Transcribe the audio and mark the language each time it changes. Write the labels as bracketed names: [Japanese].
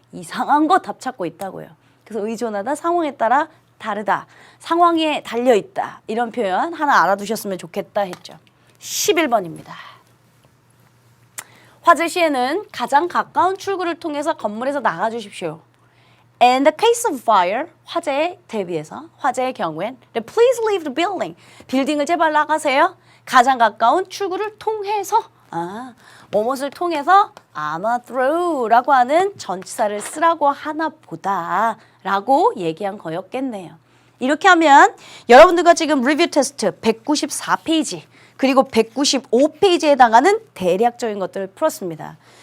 [Korean] 이상한 거 답 찾고 있다고요. 그래서 의존하다, 상황에 따라 다르다, 상황에 달려있다 이런 표현 하나 알아두셨으면 좋겠다 했죠. 11번입니다. 화재 시에는 가장 가까운 출구를 통해서 건물에서 나가주십시오. [English] In the case of fire, [Korean] 화재에 대비해서 화재의 경우엔 [English] please leave the building. [Korean] 빌딩을 제발 나가세요. 가장 가까운 출구를 통해서 뭐뭇을 통해서 아마 through라고 하는 전치사를 쓰라고 하나 보다 라고 얘기한 거였겠네요. 이렇게 하면 여러분들과 지금 리뷰 테스트 194페이지 그리고 195페이지에 해당하는 대략적인 것들을 풀었습니다.